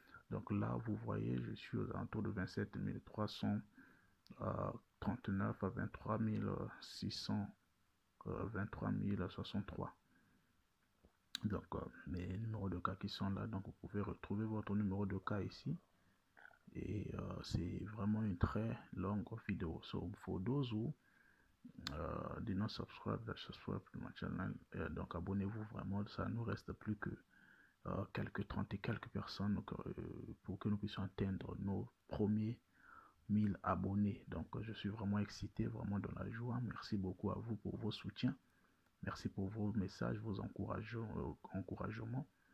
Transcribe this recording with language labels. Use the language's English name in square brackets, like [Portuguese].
[French] Donc là vous voyez je suis aux alentours de 27 339 à 23 600, 23 063. Donc mes numéros de cas qui sont là. Donc vous pouvez retrouver votre numéro de cas ici. Et c'est vraiment une très longue vidéo. [English] So for those who did not subscribe, subscribe to my channel. [French] Donc abonnez-vous vraiment, ça nous reste plus que quelques 30 et quelques personnes pour que nous puissions atteindre nos premiers 1000 abonnés. Donc je suis vraiment excité, vraiment dans la joie. Merci beaucoup à vous pour vos soutiens. Merci pour vos messages, vos encouragements.